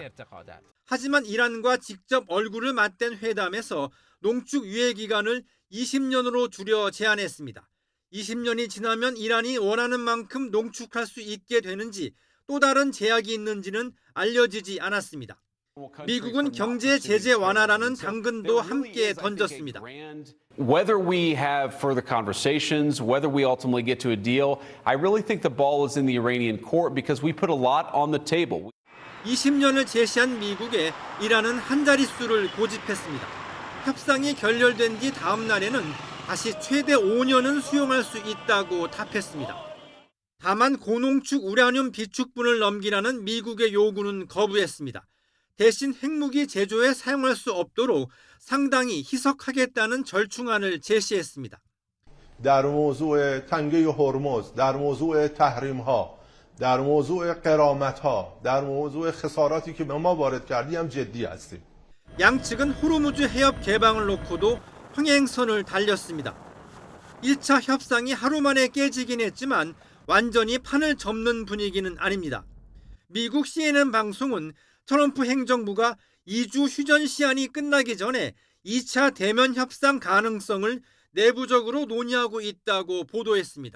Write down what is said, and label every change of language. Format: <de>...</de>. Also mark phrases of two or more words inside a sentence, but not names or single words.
<ko>하지만 이란과 직접 얼굴을 맞댄 회담에서 농축 유예 기간을 20년으로 줄여 제한했습니다. 20년이 지나면 이란이 원하는 만큼 농축할 수 있게 되는지 또 다른 제약이 있는지는 알려지지 않았습니다. 미국은 경제 제재 완화라는 당근도 함께 던졌습니다.</ko> <en>Whether we have further conversations, whether we ultimately get to a deal, I really think the ball is in the Iranian court because we put a lot on the table.</en> <ko>20년을 제시한 미국에 이란은 한 자릿수를 고집했습니다. 협상이 결렬된 뒤 다음 날에는 다시 최대 5년은 수용할 수 있다고 답했습니다. 다만 고농축 우라늄 비축분을 넘기라는 미국의 요구는 거부했습니다. 대신 핵무기 제조에 사용할 수 없도록 상당히 희석하겠다는 절충안을 제시했습니다.</ko> <fa>در موضوع تنگه هرمز، در موضوع تحریم‌ها، در موضوع غرامت‌ها، در موضوع خساراتی که به ما وارد کردیم جدی هستیم.</fa> <ko>양측은 호르무즈 해협 개방을 놓고도 평행선을 달렸습니다. 1차 협상이 하루 만에 깨지긴 했지만 완전히 판을 접는 분위기는 아닙니다. 미국 CNN 방송은 트럼프 행정부가 2주 휴전 시한이 끝나기 전에 2차 대면 협상 가능성을 내부적으로 논의하고 있다고 보도했습니다.</ko>